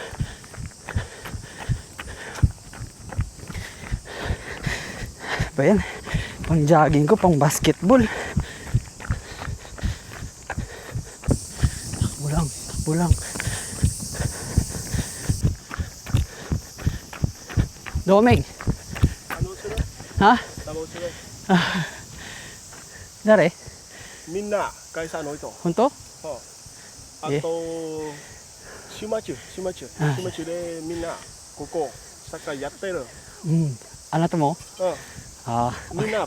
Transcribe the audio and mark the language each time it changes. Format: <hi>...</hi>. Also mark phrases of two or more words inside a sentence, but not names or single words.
<tl>Ba yan? Pang jogging ko, pang basketball. Takbo lang. Domeng. Ha?</tl> <ja>Dare? みんな会社の人。本当？あと週末でみんなここサッカーやってる。あなたも？みんな</ja>